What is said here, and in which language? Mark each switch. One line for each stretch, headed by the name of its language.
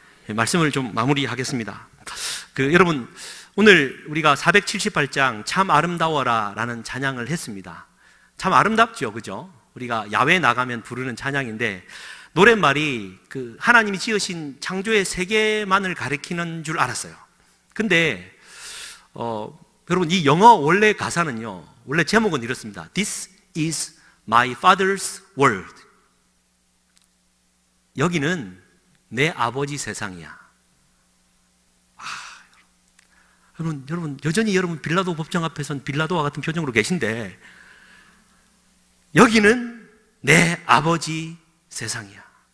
Korean: 말씀을 좀 마무리하겠습니다. 여러분, 오늘 우리가 478장 참 아름다워라 라는 찬양을 했습니다. 참 아름답죠, 그죠? 우리가 야외 나가면 부르는 찬양인데, 노랫말이 하나님이 지으신 창조의 세계만을 가리키는 줄 알았어요. 근데 여러분, 이 영어 원래 가사는요, 원래 제목은 이렇습니다.
English: This is my father's world.
Korean: 여기는 내 아버지 세상이야. 여러분, 여전히 여러분 빌라도 법정 앞에서는 빌라도와 같은 표정으로 계신데, 여기는 내 아버지 세상이야.